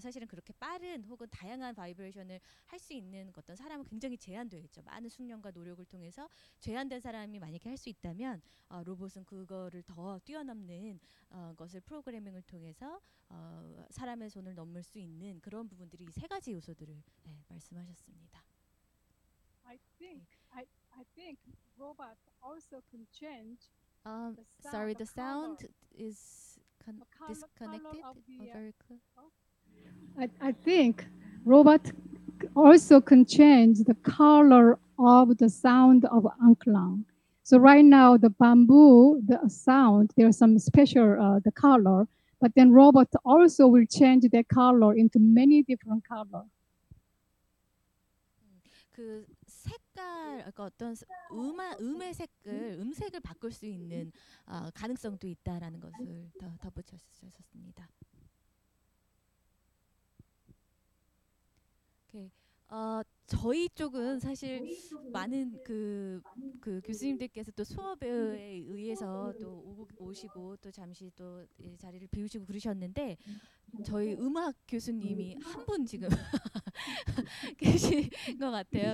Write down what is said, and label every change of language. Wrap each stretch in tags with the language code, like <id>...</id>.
<ko>사실은 그렇게 빠른 혹은 다양한 바이브레이션을 할 수 있는 어떤 사람은 굉장히 제한되어 있죠. 많은 숙련과 노력을 통해서 제한된 사람이 만약에 할 수 있다면 로봇은 그거를 더 뛰어넘는 것을 프로그래밍을 통해서 사람의 손을 넘을 수 있는 그런 부분들이 이 세 가지 요소들을 말씀하셨습니다.</ko> <en>I think robot also can change. Sorry, the sound is disconnected. Very clear. I think robot also can change the color of the sound of anklang. So right now the bamboo, the sound, there's some special the color, but then robot also will change the color into many different color.</en> <ko>그 색깔, 그러니까 어떤 음의 색을 음색을 바꿀 수 있는 가능성도 있다라는 것을 더 덧붙여주셨습니다. 오케이. 저희 쪽은 사실 많은 그 교수님들께서 또 수업에 의해서 또 오시고 또 잠시 또 자리를 비우시고 그러셨는데 저희 음악 교수님이 한 분 지금 계신 것 같아요.</ko>